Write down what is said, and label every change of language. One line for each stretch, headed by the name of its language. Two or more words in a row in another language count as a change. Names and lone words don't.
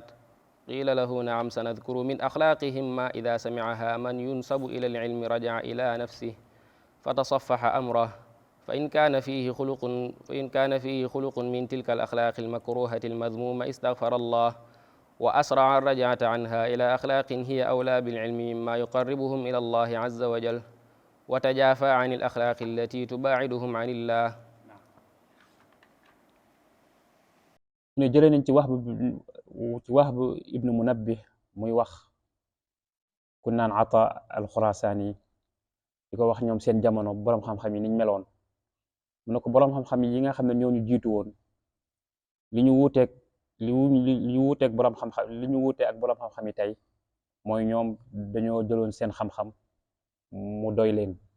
Arabic: قيل له نعم سنذكر من أخلاقهم ما إذا سمعها من ينسب إلى العلم رجع إلى نفسه فتصفح أمره فإن كان فيه خلق من تلك الأخلاق المكروهة المذمومة استغفر الله وأسرع الرجعة عنها إلى أخلاق هي أولى بالعلم مما يقربهم إلى الله عز وجل وتجافى عن الأخلاق التي تباعدهم عن الله.
Wolof: ne jëlee nañ ci Wahb ibnu Munabbih muy wax ku naan Ata al-Khurasani di ko wax ñoom seen jamono boroom xam-xam yi niñ meloon mu ne ko boroom xam-xam yi nga xam ne ñoo ñu jiitu woon li ñu wuuteeg boroom xam-xam li ñu wuutee ak boroom xam-xam yi tey mooy ñoom dañoo jëloon seen xam-xam mu doy leen